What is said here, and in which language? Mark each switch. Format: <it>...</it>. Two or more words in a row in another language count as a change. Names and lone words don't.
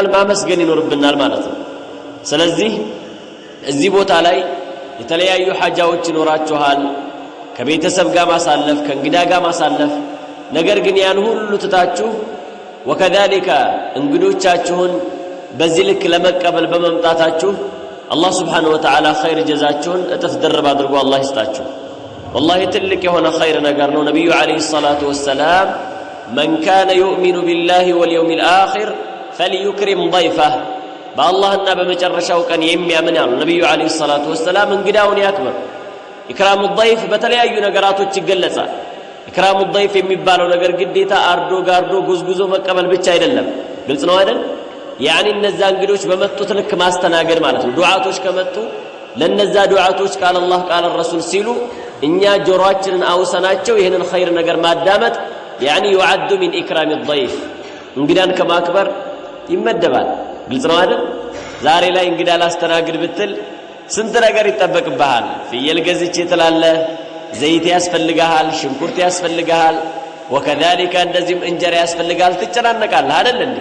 <am>ማመስገን ይኖርብናል ማለት ነው። ስለዚህ እዚህ ቦታ ላይ የተለያዩ ሐጃዎች ይኖራችኋል፣ ከቤተሰብ ጋር ማሳለፍ፣ ከእንግዳ ጋር ማሳለፍ። ነገር ግን ያን ሁሉ ትታችሁ وكذلك እንግዶቻችሁን በዚህ ልክ ለመቀበል በመምጣታችሁ አላህ</am> <ar>سبحانه وتعالى</ar> <am>ኸይር ጀዛችሁን እጥፍ ድርብ አድርጎ አላህ ይስጣችሁ። والله ትልቅ የሆነ ኸይር ነገር ነው። ነብዩ</am> <ar>عليه الصلاة والسلام من كان يؤمن بالله واليوم الآخر فليكرم ضيفه،</ar> <am>በአላህና በመጨረሻው ቀን የሚያምን ያሉ ነብዩ</am> <ar>عليه الصلاة والسلام</ar> <am>እንግዳውን ያክብር።</am> <ar>إكرام الضيف</ar> <am>በተለያዩ ነገራቶች ይገለጻል።</am> <ar>إكرام الضيف</ar> <am>የሚባለው ነገር ግዴታ አርዶ ጋርዶ ጉዝጉዞ መቀበል ብቻ አይደለም። ግልጽ ነው አይደል? ያኒ እነዛ እንግዶች በመጡት ልክ ማስተናገድ ማለት ነው። ዱዓቶች ከመጡ ለነዛ ዱዓቶች</am> <ar>قال الله قال الرسول</ar> <am>ሲሉ እኛ ጆሮአችንን አውሰናቸው ይሄንን ኸይር ነገር ማዳመጥ ያኒ</am> <ar>يعد من إكرام الضيف፣</ar> <am>እንግዳን ከማክበር ይመደባል። ግልጽ ነው አይደል? ዛሬ ላይ እንግዳ ላስተናግድ ብትል ስንት ነገር ይጠበቅብሃል። ፍየል ገዝቼ ትላለህ፣ ዘይት ያስፈልጋል፣ ሽንኩርት ያስፈልጋል፣ وكذلك እንደዚህም እንጀራ ያስፈልጋል፣ ትጨናነቃለህ አይደል እንዴ?</am>